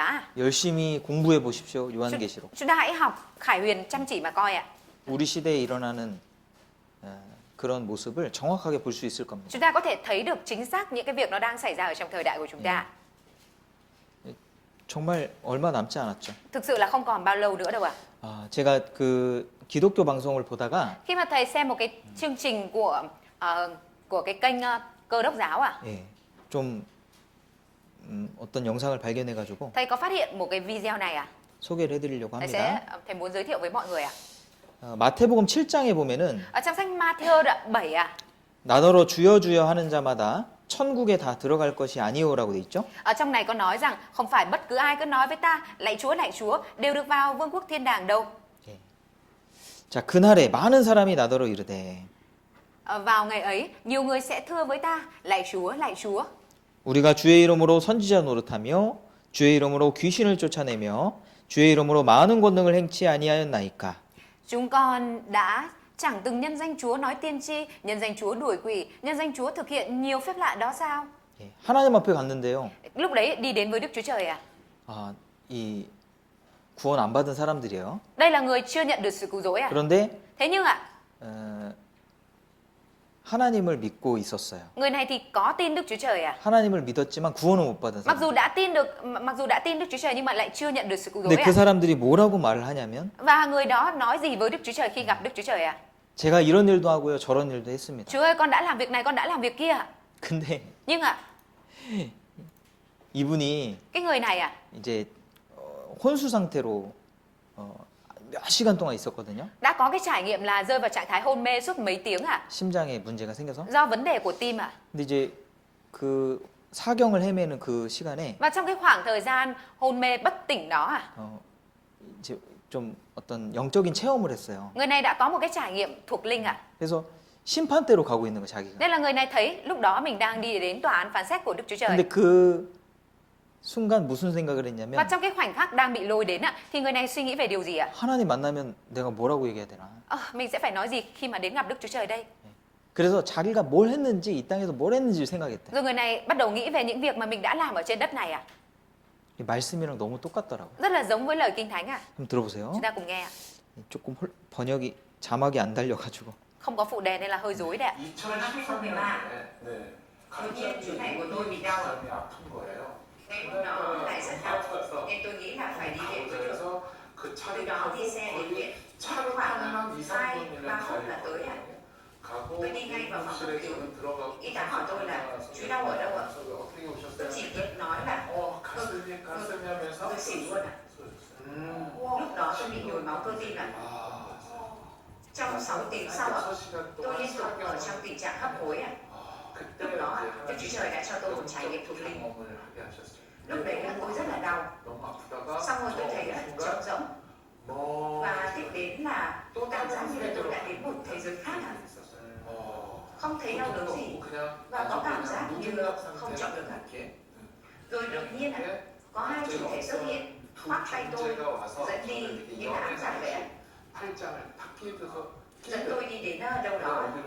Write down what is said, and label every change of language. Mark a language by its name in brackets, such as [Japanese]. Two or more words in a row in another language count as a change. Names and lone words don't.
[Korean] 열심히 공부해 보십시오. 요한계시록. [Vietnamese] Chúng ta hãy học Khải Huyền chăm chỉ mà coi ạ. [Korean] 우리 시대에 일어나는 그런 모습을 정확하게 볼 수 있을 겁니다. [Vietnamese] Chúng ta có thể thấy được chính xác những cái việc nó đang xảy ra ở trong thời đại của chúng ta. [Korean] 정말 얼마 남지 않았죠. [Vietnamese] Thực sự là không còn bao lâu nữa đâu ạ. [Korean] 제가 그 기독교 방송을 보다가 [Vietnamese] Khi mà thầy xem một cái chương trình của cái kênh Cơ đốc giáo [Korean] 좀 어떤 영상을 발견해가지고 [Vietnamese] thầy có phát hiện một cái video này [Korean] 소개를 해드리려고 [Vietnamese] thầy [Korean] 합니다. [Vietnamese] thầy muốn giới thiệu với mọi người [Korean] 마태복음 7장에 보면은 [Vietnamese] ở trong sách Matthew đoạn 7 [Korean] 나더러 주여 주여 하는 자마다 천국에 다 들어갈 것이 아니오라고 돼 있죠. [Vietnamese] ở trong này có nói rằng không phải bất cứ ai cứ nói với ta lạy Chúa đều được vào vương quốc thiên đàng đâu. [Korean] 자, 그날에 많은 사람이 나더러 이르되 [Vietnamese] Vào ngày ấy nhiều người sẽ thưa với ta lạy Chúa. [Korean] 우리가 주의 이름으로 선지자 노릇하며 주의 이름으로 귀신을 쫓아내며 주의 이름으로 많은 권능을 행치 아니하였나이까. [Vietnamese] Chúng con đã chẳng từng nhân danh Chúa nói tiên tri, nhân danh Chúa đuổi quỷ, nhân danh Chúa thực hiện nhiều phép lạ đó sao? [Korean] 하나님 앞에 갔는데요. [Vietnamese] Lúc đấy đi đến với Đức Chúa Trời [Korean] 이 구원 안 받은 사람들이에요. [Vietnamese] Đây là người chưa nhận được sự cứu rỗi [Korean] 그런데 [Vietnamese] Thế nhưng [Korean] 하나님을 믿고 있었어요. [Vietnamese] người này thì có tin Đức Chúa Trời [Korean] 하나님을 믿었지만 구원을 못 받은 [Vietnamese] Mặc [Korean] 사람. [Vietnamese] dù đã tin Đức Chúa Trời nhưng mà lại chưa nhận được sự cứu [Korean] 근데 [Vietnamese] rỗi [Korean] 그 사람들이 뭐라고 말을 하냐면 [Vietnamese] Và người đó nói gì với Đức Chúa Trời khi gặp Đức Chúa Trời [Korean] 제가 이런 일도 하고요, 저런 일도 했습니다. [Vietnamese] Chúa ơi, con đã làm việc này, con đã làm việc kia. [Korean] 근데 [Vietnamese] Nhưng [Korean] 이분이 [Vietnamese] cái người này [Korean] 이제 혼수 상태로 몇 시간 동안 있었거든요. [Vietnamese] đã có cái trải nghiệm là rơi vào trạng thái hôn mê suốt mấy tiếng [Korean] 심장에 문제가 생겨서. [Vietnamese] do vấn đề của tim [Korean] 근데 이제 그 사경을 헤매는 그 시간에 [Vietnamese] Và trong cái khoảng thời gian hôn mê bất tỉnh đó [Korean] 이제 좀 어떤 영적인 체험을 했어요. [Vietnamese] người này đã có một cái trải nghiệm thuộc linh [Korean] 그래서 심판대로 가고 있는 거 자기가. [Vietnamese] Nên là người này thấy lúc đó mình đang đi đến tòa án phán xét của Đức Chúa Trời. [Korean] 근데 그 순간 무슨 생각을 [Vietnamese] Và [Korean] 했냐면 [Vietnamese] trong cái khoảnh khắc đang bị lôi đến thì người này suy nghĩ về điều gì [Korean] 하나님 만나면 내가 뭐라고 얘기해야 되나? [Vietnamese] Mình sẽ phải nói gì khi mà đến gặp Đức Chúa Trời đây? [Korean] 그래서 자기가 뭘 했는지 이 땅에서 뭘 했는지를 생각했대. [Vietnamese] Rồi người này bắt đầu nghĩ về những việc mà mình đã làm ở trên đất này [Korean] 이 말씀이랑 너무 똑같더라고. [Vietnamese] Rất là giống với lời Kinh Thánh [Korean] 한번 들어보세요. [Vietnamese] Chúng ta cùng nghe [Korean] 조금 번역이 자막이 안 달려가지고. [Vietnamese] Không có phụ đề nên là hơi rối đấy 2013 Đột nhiên chú này của tôi bị đau [Korean] 아픈 거예요. [Vietnamese] Ngày hôm đó lại rất đau nên tôi nghĩ là phải đi viện mới được. [Korean] 그래서 그 [Vietnamese] Từ [Korean] 차를 [Vietnamese] đó đi xe đến viện [Korean] 차를 [Vietnamese] khoảng [Korean] 타면 2, 3분이면 [Vietnamese] 2-3 phút là tới [Korean] 가고 [Vietnamese] tôi đi ngay vào phòng cấp cứu. [Korean] 들어가고 [Vietnamese] Y tá hỏi tôi là chú đau ở đâu ạ? [Korean] 어떻게 [Vietnamese] Tôi [Korean] 오셨어요? [Vietnamese] chỉ kịp nói là [Korean] 가슴이 하면서 [Vietnamese] tôi xỉu luôn Lúc đó tôi bị nhồi máu cơ tim Trong 6 tiếng sau tôi liên tục ở trong tình trạng hấp hối Lúc đó Đức Chúa Trời đã cho tôi một trải nghiệm thuộc linh. Lúc đấy tôi rất là đau. Xong rồi tôi thấy trống rỗng. Và tiếp đến là tôi cảm giác như là tôi đã đến một thế giới khác Không thấy đau đớn gì và có cảm giác như không chọn được Rồi đột nhiên có hai chủ thể xuất hiện, khoác tay tôi, dẫn đi như là ám giải vậy Dẫn tôi đi đến đâu đó.